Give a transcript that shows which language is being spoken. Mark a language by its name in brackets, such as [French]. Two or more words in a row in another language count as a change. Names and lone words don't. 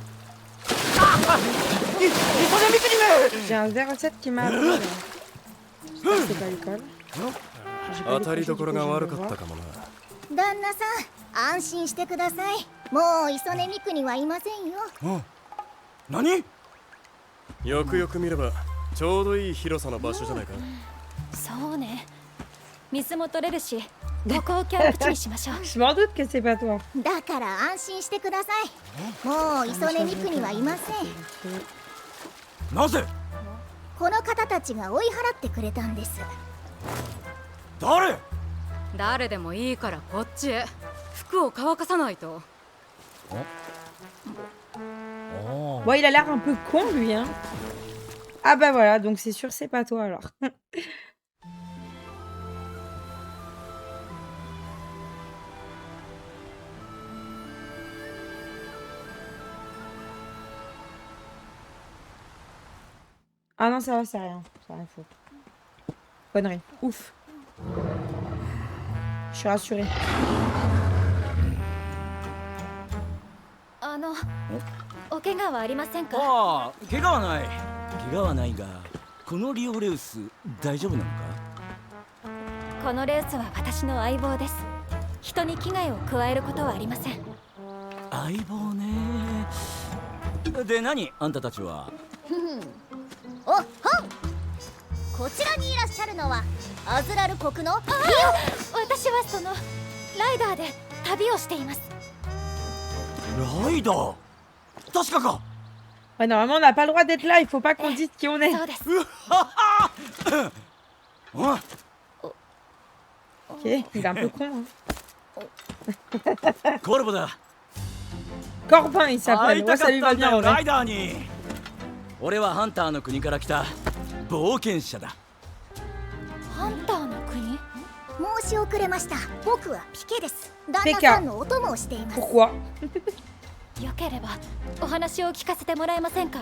[French] J'ai un 07 qui m'a appelé. J'espère que c'est pas l'école. J'ai pas [Japanese] 当たり [French] décroché, [Japanese] ど [French] du [Japanese] ころ [French] coup, [Japanese] が [French] je vais [Japanese] 悪 [French] le [Japanese] かった [French] voir. [Japanese] かもな。旦那さん、安心してください。もう磯根美久にはいませんよ。何？よくよく見ればちょうどいい広さの場所じゃないか。そうね水も取れるしここをキャンプ地にしましょう [French] Je m'en doute que c'est pas toi. [Japanese] だから安心してください。もう磯根美久にはいません。なぜ？この方たちが追い払ってくれたんです。誰？誰でもいいからこっちへ服を乾かさないと [French] Bon, il a l'air un peu con, lui, hein. Ah bah voilà, donc c'est sûr, c'est pas toi, alors. Ah non, ça va, c'est rien. C'est rien faux. Connerie. Ouf. Je suis rassurée. [Japanese] お怪我はありませんかああ、怪我はない。怪我はないが、このリオレウス大丈夫なのか？このレウスは私の相棒です人に危害を加えることはありません相棒ね。で何？あんたたちは？おっほん。こちらにいらっしゃるのはアズラル国の私はそのライダーで旅をしていますライダー。確かか。 [French] Ouais, normalement, on n'a pas le droit d'être là. Il faut pas qu'on dise qui on est. [Japanese] そうですあ [French] Ok, il est un peu con. Hein. [Japanese] コルボだ。 [French] Corbin, il [Japanese] 会 [French] s'appelle. [Japanese] い [French] Ouais, [Japanese] たか [French] ça [Japanese] っ [French] lui [Japanese] た [French] va [Japanese] んだ [French] bien, [Japanese] よ [French] en [Japanese] ラ [French] vrai. [Japanese] イダーに。俺はハンターの国から来た冒険者だ。ハンターの国申し遅れました。僕はピケです。旦ピケ那さんのお供をしています。 [French] Pourquoi? [Japanese] よければお話を聞かせてもらえませんか